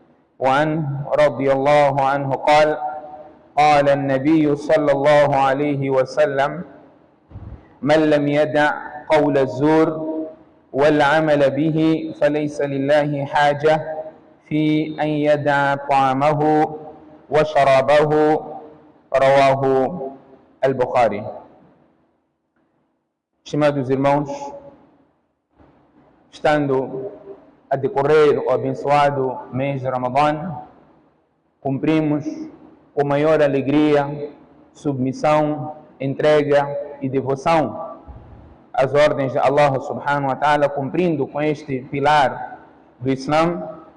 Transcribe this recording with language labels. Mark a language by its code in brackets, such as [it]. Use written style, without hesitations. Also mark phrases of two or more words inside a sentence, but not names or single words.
[ar] وعنه رضي الله عنه قال: قال النبي صلى الله عليه وسلم من لم يدع قول الزور والعمل به فليس لله حاجة في أن يدع طعامه وشرابه. رواه البخاري. [pt] Estimados irmãos, estando a decorrer o abençoado mês de Ramadã, cumprimos com maior alegria, submissão, entrega e devoção às ordens de [ar] الله سبحانه وتعالى, [pt] cumprindo com este pilar do Islã,